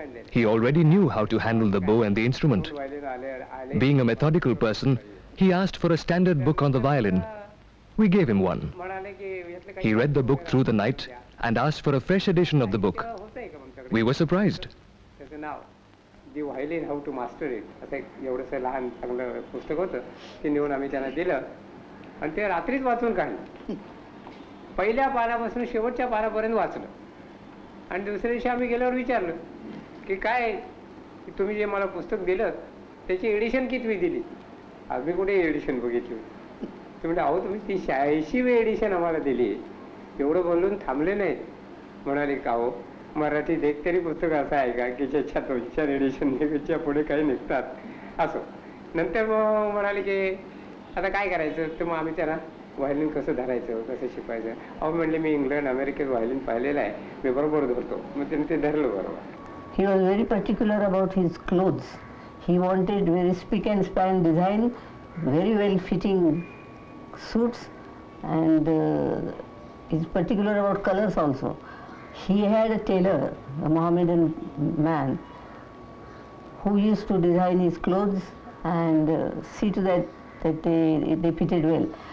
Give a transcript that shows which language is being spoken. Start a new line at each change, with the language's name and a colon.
English: He already knew how to handle the bow and the instrument. Being a methodical person, He asked for a standard book on the violin. We gave him one. He read the book through the night and asked for a fresh edition of the book. We were surprised.
Marathi: त्याचं नाव दी violin how to master it असं एक एवढंसं लहान चांगलं पुस्तक होतं ते नेऊन आम्ही त्यांना दिलं आणि ते रात्रीच वाचून काढलं. पहिल्या पानापासून शेवटच्या पानापर्यंत वाचलं आणि दुसऱ्या दिवशी आम्ही गेल्यावर विचारलं की काय तुम्ही जे मला पुस्तक दिलं त्याची एडिशन कितवी दिली. आम्ही कुठे एडिशन बघितली. ते म्हणजे अहो तुम्ही ती 86वी एडिशन आम्हाला दिली. एवढं बोलून थांबले नाही. म्हणाले का हो मराठीत एक तरी पुस्तक असं आहे का की ज्याच्या 2-4 एडिशनच्या पुढे काही निघतात. असो नंतर मग म्हणाले की आता काय करायचं. तर मग आम्ही त्यांना व्हायलिन कसं धरायचं कसं शिकवायचं. अहो म्हणले मी इंग्लंड अमेरिकेत व्हायलिन पाहिलेलं आहे मी बरोबर धरतो. मग त्यांनी ते धरलं बरोबर.
English: He was very particular about his clothes. He wanted very spick and span design, very well fitting suits, and he's particular about colors also. He had a tailor, a Mohammedan man, who used to design his clothes and see to that they fitted well.